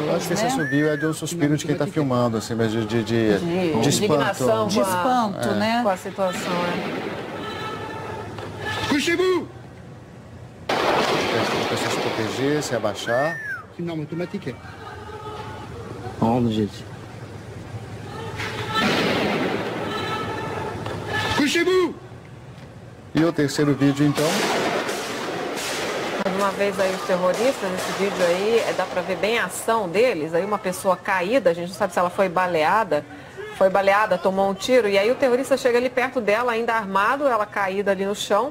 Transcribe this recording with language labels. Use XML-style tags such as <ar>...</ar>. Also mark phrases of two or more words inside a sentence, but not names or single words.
<pt>Eu acho que esse assobio é de um suspiro de quem está filmando, assim, mas de indignação, espanto. De espanto, né? Com a situação,</pt> <fr>Couchez-vous!</fr> <pt>A pessoa se proteger, se abaixar. Não, automático.</pt> <fr>Couchez-vous!</fr> <pt>E o terceiro vídeo, então. Mais uma vez aí os terroristas, nesse vídeo aí, dá pra ver bem a ação deles. Aí uma pessoa caída, a gente não sabe se ela foi baleada, tomou um tiro. E aí o terrorista chega ali perto dela, ainda armado, ela caída ali no chão.</pt>